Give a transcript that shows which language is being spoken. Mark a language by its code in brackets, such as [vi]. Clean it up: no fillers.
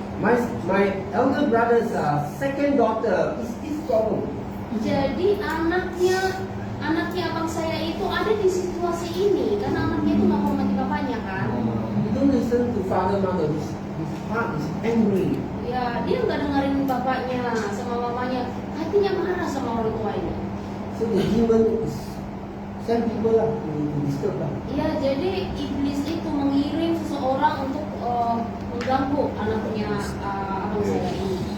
[en] my elder brother's second daughter is this problem. [id] jadi anaknya abang saya itu ada di situasi ini karena anaknya itu nggak mau mati bapaknya kan. [en] He don't listen to father mother. His heart is angry. [id] Ya, dia nggak dengerin bapaknya sama mamanya, hatinya marah sama orang tua ini. [en] So the demon is send people to disturb lah. [id] Iya, jadi iblis itu mengirim seseorang untuk mengganggu anaknya abang saya ini.